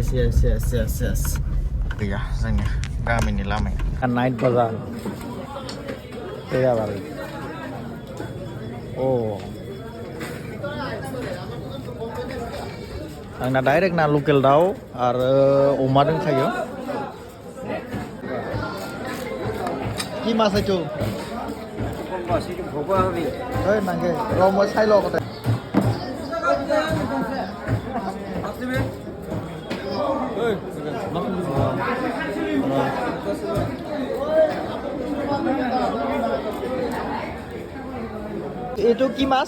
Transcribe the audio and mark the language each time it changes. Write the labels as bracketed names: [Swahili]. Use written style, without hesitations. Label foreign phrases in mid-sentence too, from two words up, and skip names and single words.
[Bodo] गैया जोंनि गामिनि लामाया नाइट बाजार खैराबाद आंना डाइरेक्ट ना लकेल दाउ आरो अमा दंखायो [Assamese] কি মাছ এইটো এই নাগে ৰ মই চাই লওঁ আগতে এইটো কি মাছ